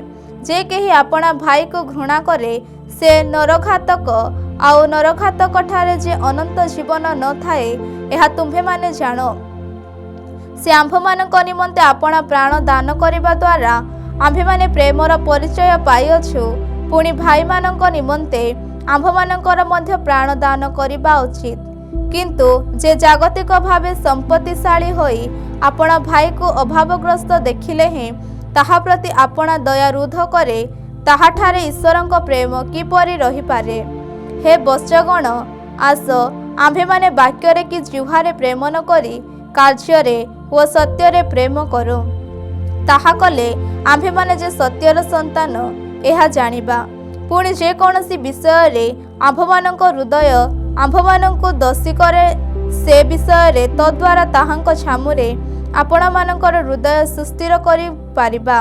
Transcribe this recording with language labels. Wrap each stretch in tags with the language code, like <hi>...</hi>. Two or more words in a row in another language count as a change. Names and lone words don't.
<or>ଯେ କେହି ଆପଣା ଭାଇ କୁ ଘୃଣା କରେ ସେ ନରଘାତକ, ଆଉ ନରଘାତକ ଠାରେ ଯେ ଅନନ୍ତ ଜୀବନ ନ ଥାଏ, ଏହା ତୁମ୍ଭେ ମାନେ ଜାଣ। ସେ ଆମ୍ଭମାନଙ୍କ ନିମନ୍ତେ ଆପଣା ପ୍ରାଣ ଦାନ କରିବା ଦ୍ୱାରା ଆମ୍ଭେ ମାନେ ପ୍ରେମର ପରିଚୟ ପାଇଅଛୁ। ପୁଣି ଭାଇ ମାନଙ୍କ ନିମନ୍ତେ ଆମ୍ଭମାନଙ୍କର ମଧ୍ୟ ପ୍ରାଣ ଦାନ କରିବା ଉଚିତ। କିନ୍ତୁ ଯେ ଜାଗତିକ ଭାବେ ସମ୍ପତ୍ତିଶାଳୀ ହୋଇ ଆପଣା ଭାଇ କୁ ଅଭାବଗ୍ରସ୍ତ ଦେଖିଲେ ହିଁ ତାହା ପ୍ରତି ଆପଣା ଦୟା ରୁଦ୍ଧ କରେ, ତାହାଠାରେ ଈଶ୍ୱରଙ୍କ ପ୍ରେମ କିପରି ରହି ପାରେ। ହେ ବଚ୍ଚଗଣ, ଆସ ଆମ୍ଭେ ମାନେ ବାକ୍ୟରେ କି ଜିହ୍ୱାରେ ପ୍ରେମ ନ କରି କାର୍ଯ୍ୟ ବ ସତ୍ୟ ପ୍ରେମ କରୁ। ତାହା କଲେ ଆମ୍ଭେ ମାନେ ଯେ ସତ୍ୟର ସନ୍ତାନ ଏହା ଜାଣିବା। ପୁଣି ଯେ କୌଣସି ବିଷୟ ରେ ଆମ୍ଭମାନଙ୍କ ହୃଦୟ ଆମ୍ଭମାନଙ୍କୁ ଦୋଷୀ କରେ, ସେ ବିଷୟ ରେ ତଦ୍ୱାରା ତାହାଙ୍କ ଛାମୁରେ ଆପଣ ମାନଙ୍କର ହୃଦୟ ସୁସ୍ଥିର କରି ପାରିବା।</or>